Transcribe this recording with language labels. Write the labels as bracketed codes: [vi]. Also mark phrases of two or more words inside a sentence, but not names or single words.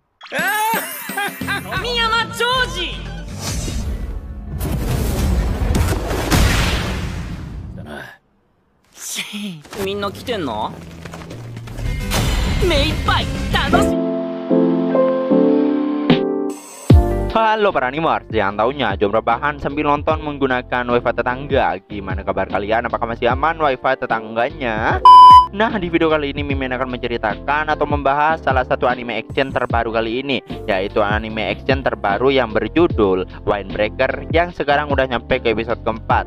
[ja] 富山ジョージだな。みんな来てんの？目いっぱい楽しい。 [id] Halo para animers, yang taunya jom rebahan sambil nonton menggunakan wifi tetangga. Gimana kabar kalian? Apakah masih aman wifi tetangganya? Nah, di video kali ini Mimin akan menceritakan atau membahas salah satu anime action terbaru kali ini, yaitu anime action terbaru yang berjudul Windbreaker yang sekarang udah nyampe ke episode keempat.